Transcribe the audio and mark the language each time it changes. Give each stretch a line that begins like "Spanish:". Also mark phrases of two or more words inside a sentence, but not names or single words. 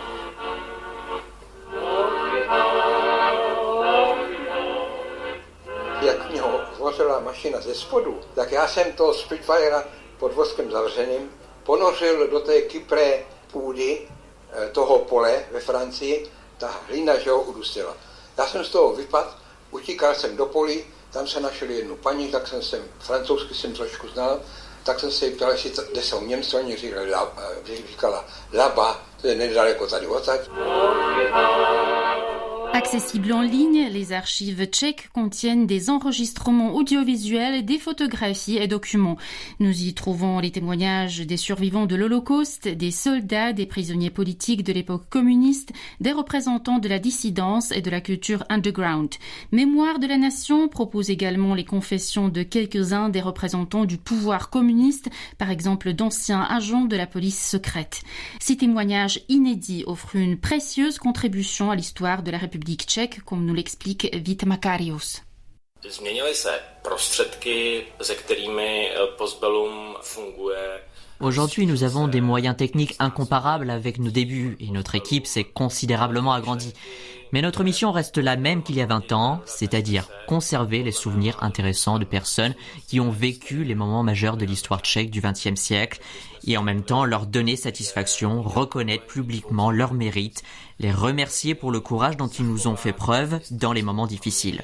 Czech: Jak mě ho vozila mašina ze spodu, tak já jsem toho Spitfirera pod voskem zavřeným ponořil do té kypré půdy toho pole ve Francii, ta hlína, že ho udusila. Já jsem z toho vypadl, utíkal jsem do polí, tam se našel jednu paní, tak francouzsky jsem trošku znal, tak jsem se jí ptal, kde jsou Němci, oni říkala là-bas, to je nedaleko tady odsaď.
French: Accessibles en ligne, les archives tchèques contiennent des enregistrements audiovisuels, des photographies et documents. Nous y trouvons les témoignages des survivants de l'Holocauste, des soldats, des prisonniers politiques de l'époque communiste, des représentants de la dissidence et de la culture underground. Mémoire de la Nation propose également les confessions de quelques-uns des représentants du pouvoir communiste, par exemple d'anciens agents de la police secrète. Ces témoignages inédits offrent une précieuse contribution à l'histoire de la République tchèque, comme nous l'explique Vít Makarios.
Czech: Změnily se prostředky, se kterými Postbellum funguje.
French: Aujourd'hui, nous avons des moyens techniques incomparables avec nos débuts et notre équipe s'est considérablement agrandie. Mais notre mission reste la même qu'il y a 20 ans, c'est-à-dire conserver les souvenirs intéressants de personnes qui ont vécu les moments majeurs de l'histoire tchèque du XXe siècle et en même temps leur donner satisfaction, reconnaître publiquement leurs mérites, les remercier pour le courage dont ils nous ont fait preuve dans les moments difficiles.